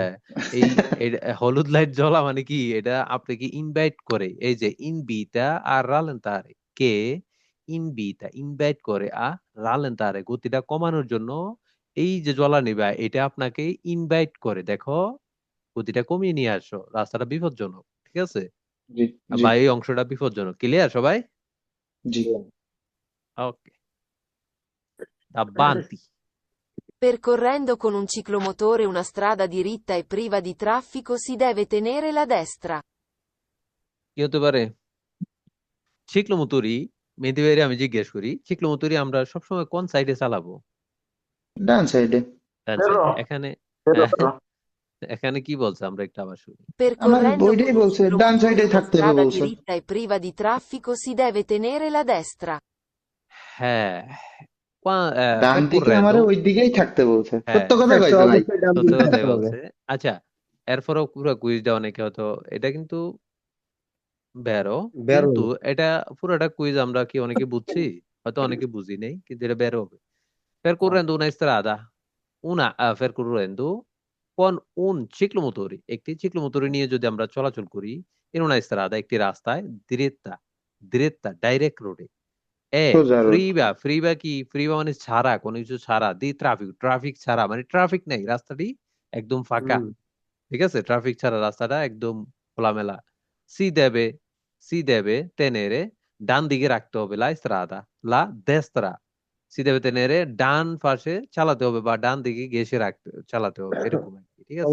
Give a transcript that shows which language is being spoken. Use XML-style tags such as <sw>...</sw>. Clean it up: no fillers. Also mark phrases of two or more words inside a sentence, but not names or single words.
<bn>হ্যাঁ, এই হলুদ লাইট জ্বলা মানে কি, এটা আপনাকে ইনভাইট করে, এই যে</bn> <it>invita a rallentare,</it> <bn>কে ইনভাইট করে</bn> <it>a rallentare,</it> <bn>গতিটা কমানোর জন্য। এই যে জ্বলা নিবা, এটা আপনাকে ইনভাইট করে, দেখো গতিটা কমিয়ে নিয়ে আসো, রাস্তাটা বিপজ্জনক। ঠিক আছে, জি জি বা এই অংশটা বিপজ্জনক। ক্লিয়ার সবাই? জি। ওকে, avanti।</bn> <it>Percorrendo con un ciclomotore una strada diritta e priva di traffico si deve tenere la destra.</it> <bn>কি হতে পারে? চিকলোমতুরি, মেহেদী ভাইরে আমি জিজ্ঞেস করি, চিকলোমতুরি আমরা সবসময় কোন সাইডে চালাবো? ডান সাইডে। ডান বেরো সাইডে। এখানে বেরো বেরো। এখানে কি বলছে আমরা একটু আবার শুনি। আমার</bn> <it>Percorrendo con</it> <bn>ওইটাই</bn> <it>un</it> <bn>বলছে, ডান</bn> <it>ciclomotore</it> <bn>সাইডে</bn> <it>una</it> <bn>থাকতে হবে</bn> <it>strada</it> <bn>বলছে।</bn> <it>diritta e priva di traffico si deve tenere la destra.</it> <bn>হ্যাঁ, ডান দিকে আমারে</bn> <it>percorrendo,</it> <bn>ওই দিকেই থাকতে বলছে, হ্যাঁ, সত্য কথা একটা কইছে ভাই। অবশ্যই ডান সত্য দিকে কথাই থাকতে হবে। বলছে। আচ্ছা, এরপরও পুরো কুইজটা অনেকে হয়তো, এটা কিন্তু বেরো, বেরো। কিন্তু এটা পুরোটা কুইজ আমরা কি অনেকে বুঝছি? হয়তো অনেকে বুঝি নেই, কিন্তু এটা বেরো হবে।</bn> <it>Percorrendo una strada, percorrendo con un ciclomotori,</it> <bn>একটি চিক্লোমোটর নিয়ে যদি আমরা চলাচল করি,</bn> <it>in una strada,</it> <bn>একটি রাস্তায়, dritta, ডাইরেক্ট রোডে, সোজা রোড। ফ্রিবা কি, ফ্রিবা মানে ছাড়া, কোনো কিছু ছাড়া, ট্রাফিক ছাড়া, মানে ট্রাফিক নেই, রাস্তাটি একদম ফাঁকা। হুম। ঠিক আছে, ট্রাফিক ছাড়া রাস্তাটা একদম খোলামেলা।</bn> <it>si deve, tenere,</it> <bn>ডান দিকে রাখতে হবে,</bn> <it>la strada, la destra,</it> <bn>সিধা বেতে নেড়ে ডান পাশে চালাতে হবে বা ডান দিকে ঘেঁষে চালাতে হবে এরকম আর কি, ঠিক আছে?</bn>